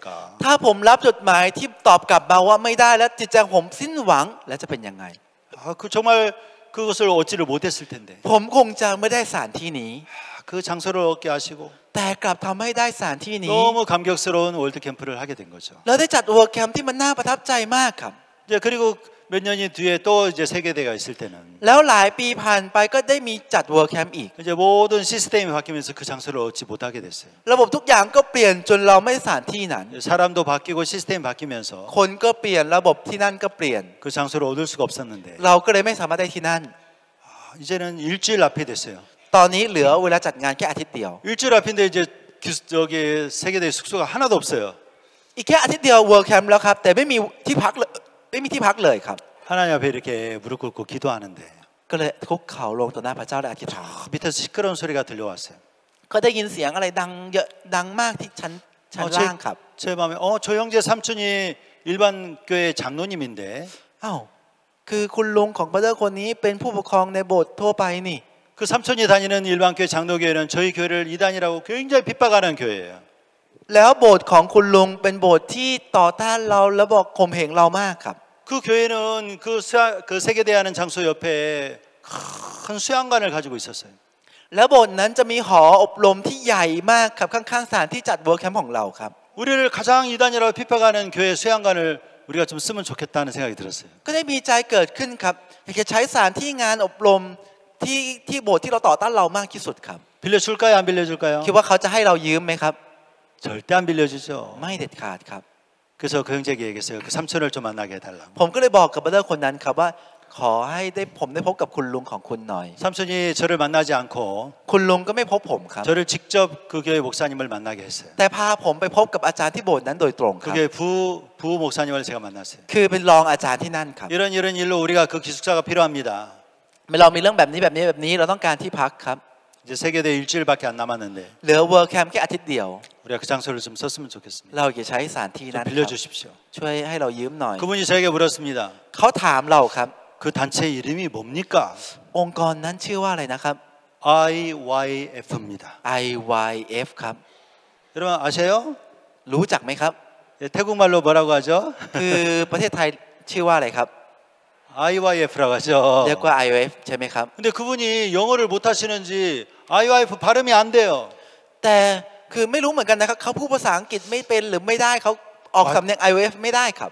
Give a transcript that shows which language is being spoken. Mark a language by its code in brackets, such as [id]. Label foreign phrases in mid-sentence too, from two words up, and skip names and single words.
[th] ถ้าผมรับจดหมายที่ตอบกลับมาว่าไม่ได้และจิตใจผมสิ้นหวังและจะเป็นยังไง [ko] 그 정말 그것을 얻지를 못했을 텐데. [th] ผมคงจะไม่ได้สถานที่นี้ [ko] 그 장소를 얻게 하시고 [th] แต่กลับทำให้ได้สถานที่นี้ [ko] 너무 감격스러운 월드 캠프를 하게 된 거죠. [th] แล้วได้จัดเวิร์คแคมป์ที่มันน่าประทับใจมากครับ [ko] 이제 그리고 몇 년이 뒤에 또 이제 세계대회가 있을 때는 [th] แล้วหลายปีผ่านไปก็ได้มีจัดเวิร์คแคมป์อีก [ko] 이제 모든 시스템이 바뀌면서 그 장소를 얻지 못하게 됐어요. [th] ระบบทุกอย่างก็เปลี่ยนจนเราไม่ได้สถานที่นั้น [ko] 사람도 바뀌고 시스템이 바뀌면서 [th] คนก็เปลี่ยนระบบที่นั่นก็เปลี่ยน [ko] 그 장소를 얻을 수가 없었는데 [th] เราก็เลยไม่สามารถได้ที่นั่น [ko] 이제는 일주일 앞에 됐어요. [th] ตอนนี้เหลือเวลาจัดงานแค่อาทิตย์เดียว [ko] 일주일 앞인데 이제 저기 세계대회 숙소가 하나도 없어요. [th] อีกแค่อาทิตย์เดียวเวิร์คแคมป์แล้วครับแต่ไม่มีที่พักเลยไม่มีที่พักเลยครับ [ko] 하나님 앞에 이렇게 무릎 꿇고 기도하는데 [th] ก็เลยคุกเข่าลงต่อหน้าพระเจ้าและอธิษฐาน [ko] 밑에서 시끄러운 소리가 들려왔어요. [th] ก็ได้ยินเสียงอะไรดังเยอะดังมากที่ชั้นล่างครับ [ko] 제 마음에 저 형제 삼촌이 일반 교회 장로님인데 [th] อ้าวคือคุณลุงของพระเจ้าคนนี้เป็นผู้ปกครองในโบสถ์ทั่วไปนี่ [ko] 그 삼촌이 다니는 일반 교회 장로교회는 저희 교회를 이단이라고 굉장히 핍박하는 교회예요. [th] แล้วโบสถ์ของคุณลุงเป็นโบสถ์ที่ต่อต้านเราและบอกข่มเหงเรามากครับ [ko] 그 교회는 그 세계대회하는 장소 옆에 큰 수양관을 가지고 있었어요. [th] แล้วโบสถ์นั้นจะมีหออบรมที่ใหญ่มากครับข้างๆสถานที่จัดเวิร์คแคมป์ของเราครับ [ko] 우리를 가장 이단이라고 핍박하는 교회 수양관을 우리가 좀 쓰면 좋겠다는 생각이 들었어요. [th] ก็ได้มีใจเกิดขึ้นครับอยากจะใช้สถานที่งานอบรมที่โบสถ์ที่เราต่อต้านเรามากที่สุดครับ [ko] 빌려줄까요? 안 빌려줄까요? [th] คิดว่าเขาจะให้เรายืมไหมครับ [ko] 절대 안 빌려주죠. [th] ไม่เด็ดขาดครับ [ko] 그래서 그 형제에게 얘기했어요. 그 삼촌을 좀 만나게 해달라고. [th] ผมก็เลยบอกกับบัตเตอร์คนนั้นครับว่าขอให้ผมได้พบกับคุณลุงของคุณหน่อย [ko] 삼촌이 저를 만나지 않고 [th] คุณลุงก็ไม่พบผมครับ [ko] 저를 직접 그 교회 목사님을 만나게 했어요. [th] แต่พาผมไปพบกับอาจารย์ที่โบสถ์นั้นโดยตรงครับ [ko] 그게 부부 목사님을 제가 만났어요. [th] คือเป็นรองอาจารย์ที่นั่นครับ [ko] 이런 일로 우리가 그 기숙사가 필요합니다. [th] เรามีเรื่องแบบนี้เราต้องการที่พักครับ [ko] 이제 세계대회 일주일밖에 안 남았는데 [th] เหลือเวิร์คแคมป์แค่อาทิตย์เดียว [ko] 우리가 그 장소를 좀 썼으면 좋겠습니다. [th] เราอยากใช้สถานที่นั้น [ko] 좀 [th] ครับ [ko] 빌려주십시오. [th] ช่วยให้เรายืมหน่อย [ko] 그분이 저에게 물었습니다. [th] เขาถามเราครับ [ko] 그 단체 이름이 뭡니까? [th] องค์กรนั้นชื่อว่าอะไรนะครับ [ko] IYF입니다. [th] IYF ครับ [ko] 여러분 아세요? [th] รู้จักไหมครับ [ko] 태국말로 뭐라고 하죠? [th] คือประเทศไทยชื่อว่าอะไรครับ [ko] IYF라고 하죠. [th] เรียกว่า IYF ใช่ไหมครับ [ko] 근데 그분이 영어를 못하시는지 IYF 발음이 안 돼요. [th] แต่คือไม่รู้เหมือนกันนะครับเขาพูดภาษาอังกฤษไม่เป็นหรือไม่ได้เขาออกสำเนียง IYF ไม่ได้ครับ